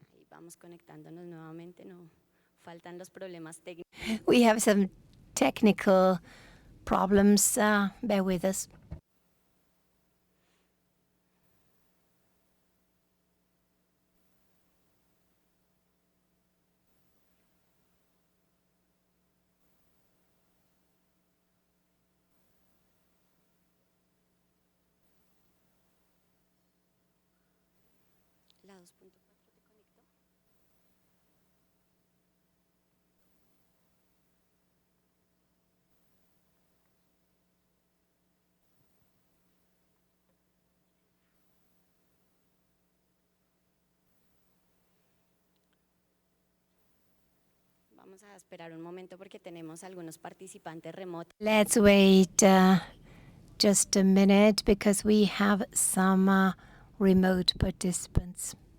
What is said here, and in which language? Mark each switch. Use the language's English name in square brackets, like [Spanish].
[Spanish] vamos conectándonos nuevamente, no faltan los problemas técnicos. [English] We have some technical problems. Bear with us. [Spanish] La 2.4 te conectó. Vamos a esperar un momento porque tenemos algunos participantes remotos. [English] Let's wait just a minute because we have some remote participants.